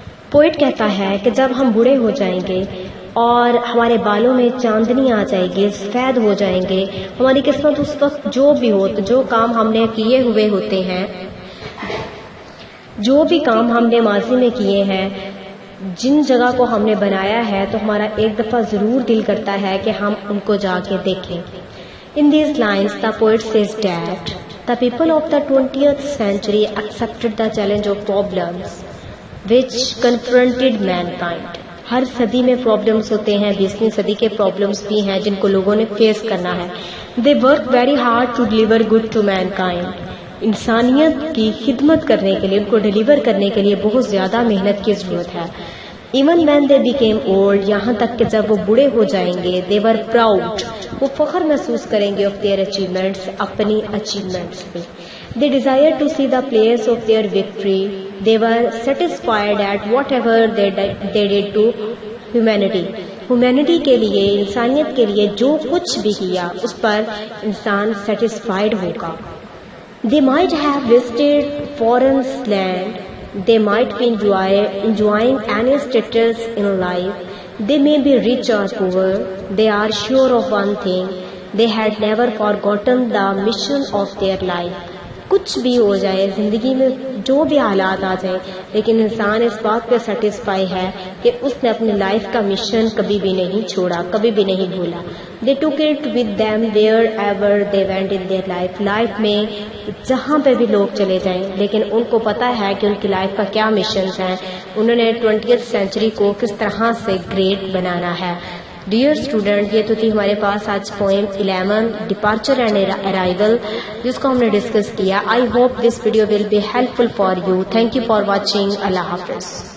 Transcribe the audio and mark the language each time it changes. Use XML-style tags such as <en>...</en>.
<ur>Poet کہتا ہے کہ جب ہم بوڑھے ہو جائیں گے اور ہمارے بالوں میں چاندنی آ جائے گی، سفید ہو جائیں گے، ہماری قسمت اس وقت جو بھی ہو، جو کام ہم نے کیے ہوئے ہوتے ہیں، جو بھی کام ہم نے ماضی میں کیے ہیں، جن جگہ کو ہم نے بنایا ہے، تو ہمارا ایک دفعہ ضرور دل کرتا ہے کہ ہم ان کو جا کے دیکھیں.</ur> <en>In these lines, the poet says that the people of the 20th century accepted the challenge of problems which confronted mankind.</en> <ur>ہر صدی میں پرابلمس ہوتے ہیں، 20ویں صدی کے پرابلمس بھی ہیں جن کو لوگوں نے فیس کرنا ہے.</ur> <en>They work very hard to deliver good to mankind.</en> <ur>انسانیت کی خدمت کرنے کے لیے، ان کو ڈیلیور کرنے کے لیے بہت زیادہ محنت کی ضرورت ہے.</ur> <en>Even when they became old,</en> <ur>یہاں تک کہ جب وہ بوڑھے ہو جائیں گے.</ur> <en>They were proud,</en> <ur>وہ فخر محسوس کریں گے</ur> <en>of their achievements,</en> <ur>اپنی achievements پہ.</ur> <en>They desired to see the place of their victory. They were satisfied at whatever they did to humanity.</en> <ur>Humanity کے لیے، انسانیت کے لیے جو کچھ بھی کیا اس پر انسان satisfied ہوگا.</ur> <en>They might have visited foreign land. They might be enjoying any status in life. They may be rich or poor. They are sure of one thing. They had never forgotten the mission of their life.</en> <ur>کچھ بھی ہو جائے زندگی میں، جو بھی حالات آ جائیں، لیکن انسان اس بات پہ سیٹسفائی ہے کہ اس نے اپنی لائف کا مشن کبھی بھی نہیں چھوڑا، کبھی بھی نہیں بھولا.</ur> <en>They took it with them wherever they went in their life.</en> <ur>Life میں جہاں پہ بھی لوگ چلے جائیں، لیکن ان کو پتا ہے کہ ان کی لائف کا کیا مشنز ہیں، انہوں نے 20th سینچری کو کس طرح سے گریٹ بنانا ہے. ڈیئر اسٹوڈنٹ، یہ تو تھی ہمارے پاس آج پوئم 11 ڈپارچر اینڈ ارائیول، جس کو ہم نے ڈسکس کیا. I hope this video will be help full for you. Thank you for watching. اللہ حافظ.</ur>